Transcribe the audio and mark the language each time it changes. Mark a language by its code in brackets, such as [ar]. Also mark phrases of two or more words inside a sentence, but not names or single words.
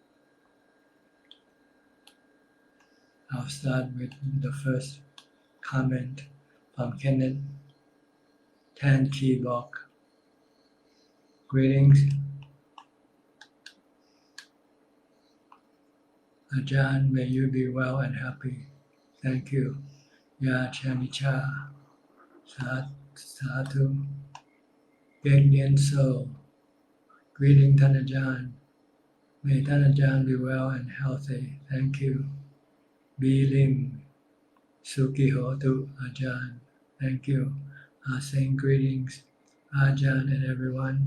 [en] I'll start with the first comment from Kenneth Tan Ki Bok. Greetings. Ajahn, may you be well and happy. Thank you. Ya Chanicha. Sadhu. Gagnian Soul. Greeting Tan Ajahn. May Tan Ajahn be well and healthy. Thank you. B. Lim. [pi] Suki Hotu Ajahn. [en] Thank you. Saying greetings. Ajahn and everyone.